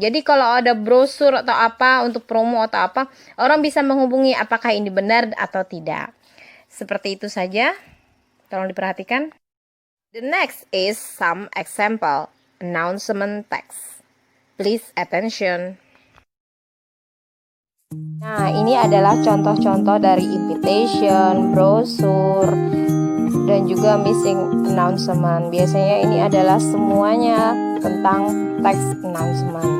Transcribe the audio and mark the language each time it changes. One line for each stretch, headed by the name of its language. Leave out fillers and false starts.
Indonesian: Jadi kalau ada brosur atau apa untuk promo atau apa, orang bisa menghubungi apakah ini benar atau tidak. Seperti itu saja. Tolong diperhatikan.
English: The next is some example announcement text. Please attention.
Indonesian: Nah, ini adalah contoh-contoh dari invitation, brosur, dan juga missing announcement. Biasanya ini adalah semuanya tentang text announcement.